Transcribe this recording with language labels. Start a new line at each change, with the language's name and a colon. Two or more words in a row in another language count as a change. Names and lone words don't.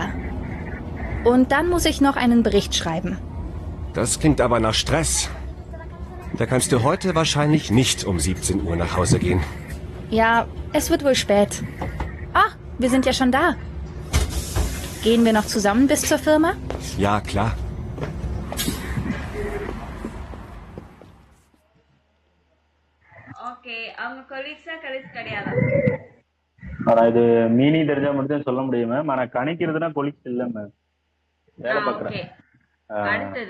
German: Und dann muss ich noch einen Bericht schreiben. Das klingt aber nach Stress. Da kannst du heute wahrscheinlich nicht um 17 Uhr nach Hause gehen. Ja, es wird wohl spät. Ah, wir sind ja schon da. Gehen wir noch zusammen bis zur Firma? Ja, klar.
Tamil: ஓகே. அவங்க கொலீக்ஸா கலீக்ஸ் கிடையாதா? ஆனா இது மீனிங் தெரிஞ்சா மட்டும் தான் சொல்ல முடியும் மேம். ஆனா கணிக்கிறதுனா கொலிக்ஸ் இல்ல மேம். வேலை ஓகே. பார்க்குறேன். அடுத்தது.